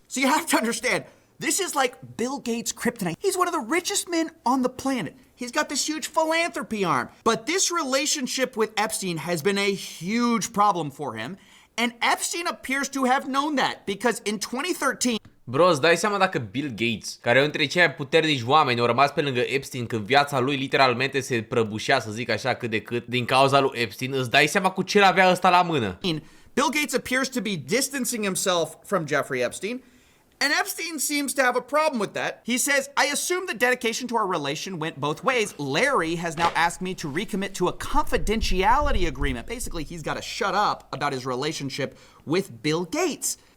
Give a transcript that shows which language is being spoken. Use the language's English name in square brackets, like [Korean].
[English] So you have to understand, this is like Bill Gates' kryptonite. He's one of the richest men on the planet. He's got this huge philanthropy arm. But this relationship with Epstein has been a huge problem for him. And Epstein appears to have known that because in 2013... [Romanian] Bro, îți dai seama dacă Bill Gates, care e între cei mai puternici oameni, au rămas pe lângă Epstein când viața lui literalmente se prăbușea, să zic așa, cât de cât, din cauza lui Epstein, îți dai seama cu ce avea ăsta la mână. [English] Bill Gates appears to be distancing himself from Jeffrey Epstein, and Epstein seems to have a problem with that. He says, I assume the dedication to our relation went both ways. Larry has now asked me to recommit to a confidentiality agreement. Basically, he's got to shut up about his relationship with Bill Gates.